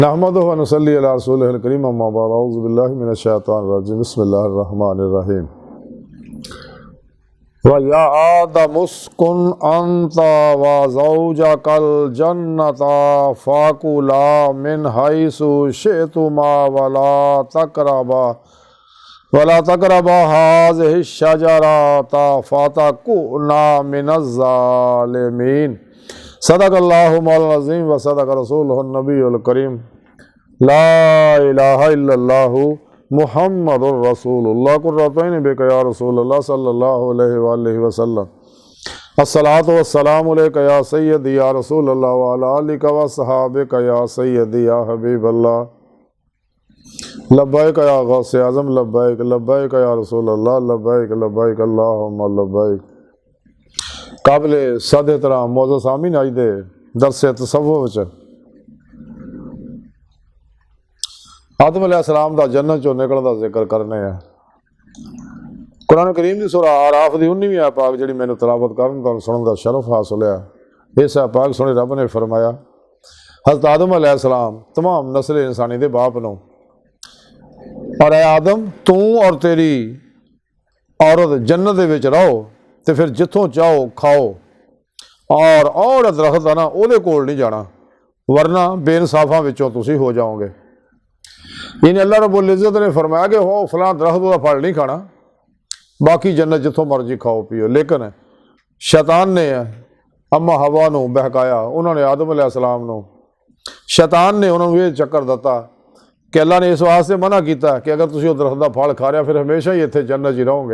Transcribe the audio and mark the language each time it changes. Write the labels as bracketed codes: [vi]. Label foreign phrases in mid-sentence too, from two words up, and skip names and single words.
[ar] نحمده ونصلي على رسوله الكريم أما بعد أعوذ بالله من الشيطان الرجيم بسم الله الرحمن الرحيم ويا آدم اسكن أنت وزوجك الجنة فكلا من حيث شئتما ولا تقربا هذه الشجرة فتكونا من الظالمين. صدق الله مولانا العظيم وصدق رسوله النبي الكريم. لا إله إلا الله محمد رسول الله قرة بك يا رسول الله صلى الله عليه وسلم. الصلاة والسلام عليك يا سيدي يا رسول الله وعلى آلك وأصحابك يا سيدي يا حبيب الله. لبيك يا غوث أعظم لبيك لبيك يا رسول الله لبيك لبيك اللهم لبيك. [ur] قابل صد احترام معزز سامعین [pa] اج دے درس تصوف وچ آدم علیہ‌السلام دا جنت چوں نکلن دا ذکر کرنے آں. قرآن کریم دی سورۃ اعراف دی 19ویں آیت پاک جہڑی مینوں تلاوت کرن دا سنن دا شرف حاصل ہویا. اس آیت پاک سنے رب نے فرمایا حضرت آدم علیہ‌السلام تمام نسل انسانی دے باپ نوں اور اے آدم تو اور تیری عورت جنت دے وچ رہو تے فیر جتھوں چاہو کھاؤ اور درخت ہے نا اوہدے کول نہیں جانا ورنہ بےانصافاں وچوں تسیں ہو جاؤگے. [ur] یعنی [ar] الله رب العزة [ur] نے فرمایا کہ ہو فلاں درخت کا پھل نہیں کھانا، باقی جنت [pa] جتھوں مرضی کھاؤ پیو. لیکن شیطان نے اماں حوا نوں بہکایا، انہوں نے آدم علیہ‌السلام نوں شیطان نے انہوں نے یہ چکر دتا کہ اللہ نے اس واسطے منع کیا کہ اگر تسیں درخت کا پھل کھا رہے فیر ہمیشہ ہی اتھے جنت ہی رہوگے.